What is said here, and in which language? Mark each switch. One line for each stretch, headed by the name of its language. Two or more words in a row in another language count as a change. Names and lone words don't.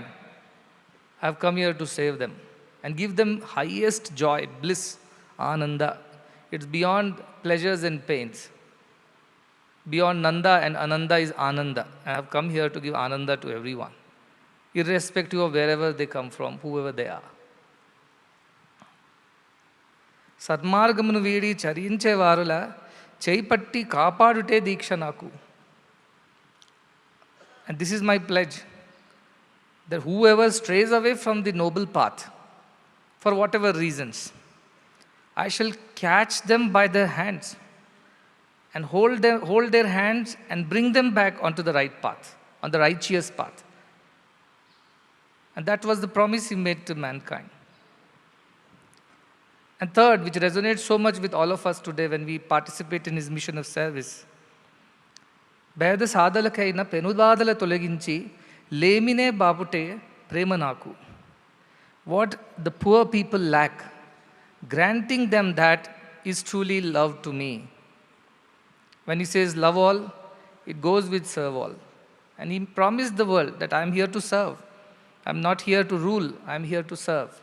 English: I have come here to save them and give them highest joy, bliss, ananda. It's beyond pleasures and pains. Beyond Nanda and Ananda is Ananda. I have come here to give Ananda to everyone, irrespective of wherever they come from, whoever they are.
Telugu: సన్మార్గమును వీడి చరించే వారల చేయిపట్టి కాపాడుటే దీక్ష నాకు.
English: And this is my pledge, that whoever strays away from the noble path, for whatever reasons, I shall catch them by their hands and hold their hands and bring them back onto the right path, on the righteous path. And that was the promise he made to mankind. And third, which resonates so much with all of us today when we participate in his mission of service,
Telugu: బీద సాదలకైన పెనుదాదల తొలగించి లేమినే బాపుటే ప్రేమ నాకు.
English: What the poor people lack, granting them that is truly love to me. When he says love all, it goes with serve all. And he promised the world that I am here to serve. I am not here to rule, I am here to serve.